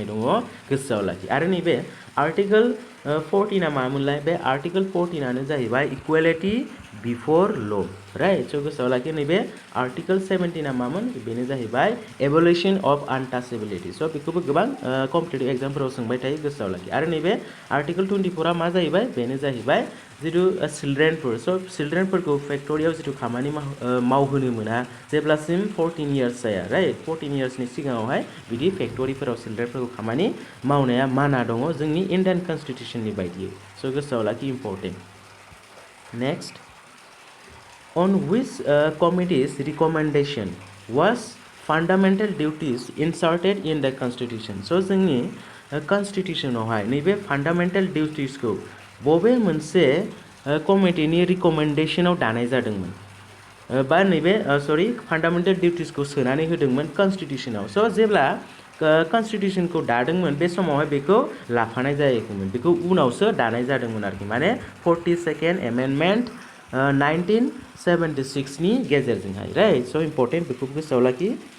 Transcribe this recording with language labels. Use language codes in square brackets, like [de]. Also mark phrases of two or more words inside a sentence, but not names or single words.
[brx] दङ गोसोआव लाखि आरो नैबे आर्टिकल 14 आ मामोनलाय बे आर्टिकल 14 आनो जाहैबाय [en] equality before law right so' [brx] गोसोआव लाखि नैबे आर्टिकल 17 आ मामोन बेनो जाहैबाय [en] abolition of untouchability so' [brx] बेखौबो गोबां [en] competitive exam [brx] सोंबाय थायो गोसोआव लाखि आरो नैबे आर्टिकल 24 आ मा जाहैबाय बेनो जाहैबाय जितु चिल्ड्रेनफोर स' चिल्ड्रेनफोरखौ फेक्ट'रियाव जितु खामानि मावहोनो मोना जेब्लासिम 14 इयार्स जाया राइट 14 इयार्सनि सिगाङावहाय बिदि फेक्ट'रिफोराव चिल्ड्रेनफोरखौ खामानि मावनाया माना दङ जोंनि [en] Indian constitution [brx] बायदियै स' गोसोआव लाखि [en] important next On which committee's recommendation was fundamental duties inserted in the Constitution? [brx] So, जोंनि कन्स्टिटिउसनावहाय नैबे [en] fundamental duties [brx] बबे मोनसे कमिटिनि रिकमेन्डेसनाव दानाय जादोंमोन बा नैबे [en] fundamental duties [brx] सोनानै होदोंमोन कन्स्टिटिउसनाव स' जेब्ला कन्स्टिटिउसनखौ दादोंमोन बे समावहाय बेखौ लाफानाय जायाखैमोन बेखौ उनावसो दानाय जादोंमोन आरोखि माने [en] 42nd amendment [brx] 1976 नि गेजेरजोंहाय [en] right so important [brx] बेखौ गोसोआव लाखि